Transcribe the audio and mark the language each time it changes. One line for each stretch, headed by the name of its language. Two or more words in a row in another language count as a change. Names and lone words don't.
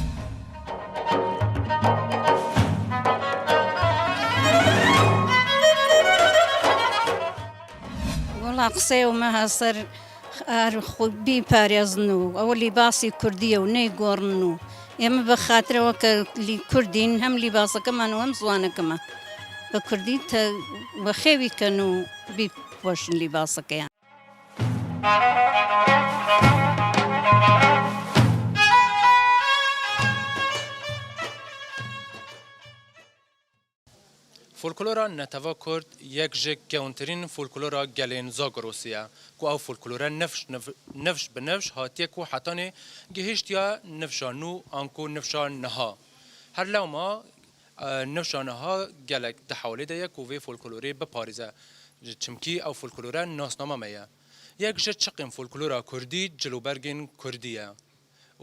Central Kurdish: وەڵا قسەی ومە هەسەر بی پارێزن و ئەوە لیباسی کوردیە و نەیگۆڕن و ئێمە بە خاترەوە کە کوردین هەم لیباسەکەمان و هەم زوانەکەمە بە کوردی بە خێوی کەن و بیپۆشن لیباسەکەیان.
Kurdish: فولکلۆرا نەتەڤا کورد یەک ji gewnttirîn folklora gelên Zagorosê ye ku ew folklore nefş bi nefş hatiye ku hetanê gihîştiya nifşa nû an ku nifşa niha her lewma nifşa niha gelek di hewlê de ye ku vê folklorê biparêze çimkî ew folklore nasnama me ye yek ji çiqên folklora Kurdî cilûbergên Kurdî ye û